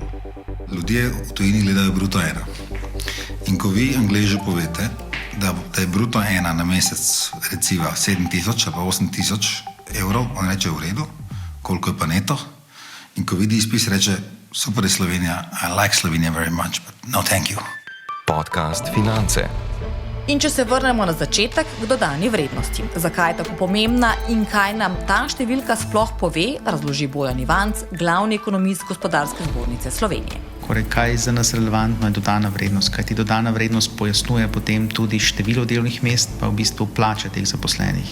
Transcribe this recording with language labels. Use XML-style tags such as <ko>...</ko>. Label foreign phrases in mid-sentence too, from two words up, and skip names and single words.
<sl>Ljudje v tujini gledajo bruto 1. In ko vi Angleži povete, da je bruto 1 na mesec recimo 7 000 ali pa 8 000 evrov, on reče v redu, koliko je pa neto. In ko vidi izpis, reče, super je Slovenija,</sl> <en>I like Slovenia very much, but no thank you.</en> <sl>Podcast Finance. In če se vrnemo na začetek k dodani vrednosti. Zakaj je tako pomembna in kaj nam ta številka sploh pove, razloži Bojan Ivanc, glavni ekonomist Gospodarske zbornice Slovenije. Kaj je za nas relevantno je dodana vrednost, kajti dodana vrednost pojasnjuje potem tudi število delovnih mest, pa v bistvu plače teh zaposlenih.</sl>